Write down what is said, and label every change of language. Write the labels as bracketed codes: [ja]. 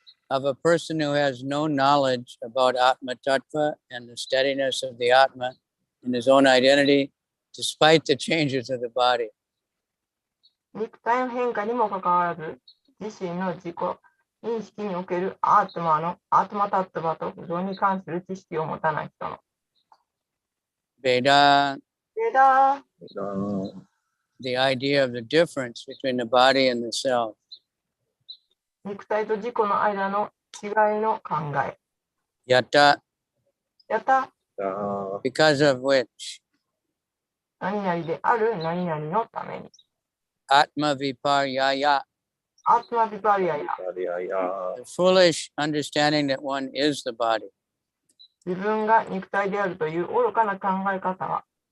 [en] of a person who has no knowledge about Atma Tattva and the steadiness of the Atma in his own identity, despite the changes of the body. [ja] 肉体の変化にもかかわらず、自身の自己認識におけるアートマタットバと不動に関する知識を持たない人の。 [sa] Veda, でだ、 [en] the idea of the difference between the body and the self. [ja] 肉体と自己の間の違いの考え。 [sa] Yata, やった、 [en] because of which [ja] 何々である何々のために。 [sa] Atma Viparyaya, アートマビパリアや [en] the foolish understanding that one is the body, [ja] 自分が肉体であるという愚かな考え方は、